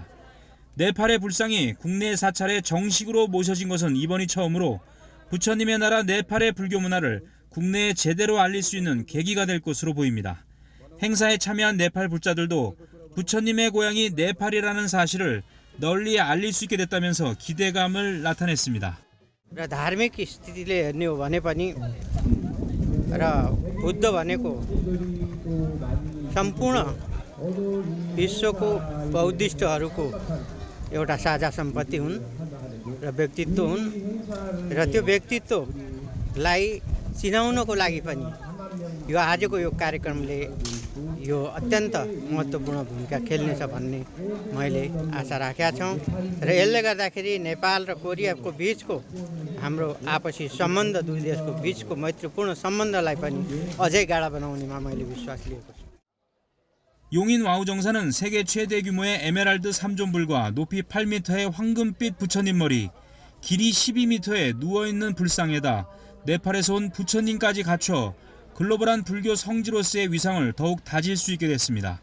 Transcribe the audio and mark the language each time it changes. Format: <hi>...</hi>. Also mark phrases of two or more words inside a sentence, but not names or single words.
<ko>네팔의 불상이 국내 사찰에 정식으로 모셔진 것은 이번이 처음으로 부처님의 나라 네팔의 불교 문화를 국내에 제대로 알릴 수 있는 계기가 될 것으로 보입니다. 행사에 참여한 네팔 불자들도 부처님의 고향이 네팔이라는 사실을 널리 알릴 수 있게 됐다면서 기대감을 나타냈습니다.</ko> <ne>धार्मिक स्थितिले हेर्ने हो भने पनि र बुद्ध भनेको सम्पूर्ण विश्वको बौद्धिस्टहरूको एउटा साझा सम्पत्ति हुन् र व्यक्तित्व हुन् र त्यो व्यक्तित्वलाई चिनाउनको लागि पनि यो आजको यो कार्यक्रमले यो अत्यन्त महत्त्वपूर्ण भूमिका खेल्नेछ भन्ने मैले आशा राखेका छौँ र यसले गर्दाखेरि नेपाल र कोरियाको बीचको हाम्रो आपसी सम्बन्ध दुई देशको बीचको मैत्रीपूर्ण सम्बन्धलाई पनि अझै गाढा बनाउनेमा मैले विश्वास लिएको छु.</ne> <ko>용인 와우정사는 세계 최대 규모의 에메랄드 3존불과 높이 8m의 황금빛 부처님 머리, 길이 12m의 누워있는 불상에다 네팔에서 온 부처님까지 갖춰 글로벌한 불교 성지로서의 위상을 더욱 다질 수 있게 됐습니다.</ko>